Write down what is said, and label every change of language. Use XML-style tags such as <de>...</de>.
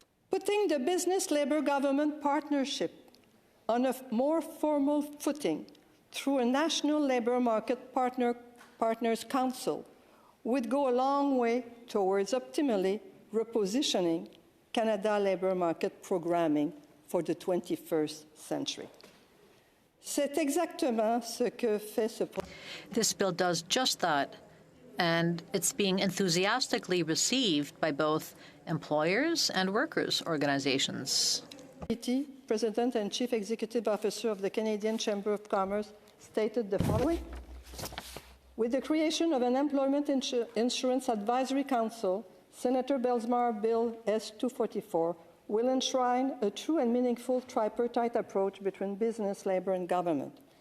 <en>Putting the business-labor-government partnership on a more formal footing through a National Labour Market Partners Council would go a long way towards optimally repositioning Canada labour market programming for the 21st century.</en> <fr>C'est exactement ce que fait ce projet.</fr> <en>This bill does just that, and it's being enthusiastically received by both employers and workers' organizations. President and Chief Executive Officer of the Canadian Chamber of Commerce stated the following: with the creation of an Employment Insurance Advisory Council, Senator Bellemare Bill S-244 will enshrine a true and meaningful tripartite approach between business, labor, and government.</en>